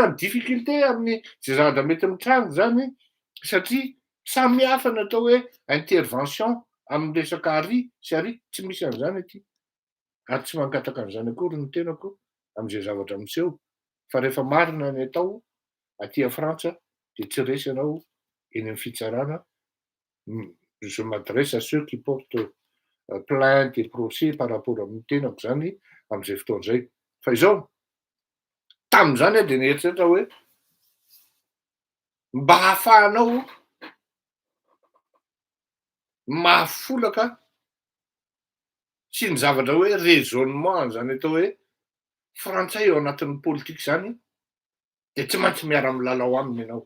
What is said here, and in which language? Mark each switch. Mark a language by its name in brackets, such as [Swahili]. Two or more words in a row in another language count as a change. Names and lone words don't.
[Malagasy] ny difficulté amin'ny zay zavatra mety mitrango zany satria samy hafa ny atao hoe intervention amin'ny resaka ary sy ary tsy misy an'izany aty ary tsy mangataka an'izany akory ny tenako am'izay zavatra miseho fa rehefa marina ny atao aty a Frantsa de tsy resy ianao eny amin'ny fitsarana [French] je m'adresse à ceux qui portent plainte et procès par rapport [Malagasy] amin'ny tenako zany amin'izay fotoana izay. Fa izao tamin'izany dia nieritreritra hoe mba hahafahanao mahafolaka sy ny zavatra hoe raisonnement zany atao hoe frantsay eo anatin'ny politika zany dia tsy maintsy miara-milalao aminy ianao.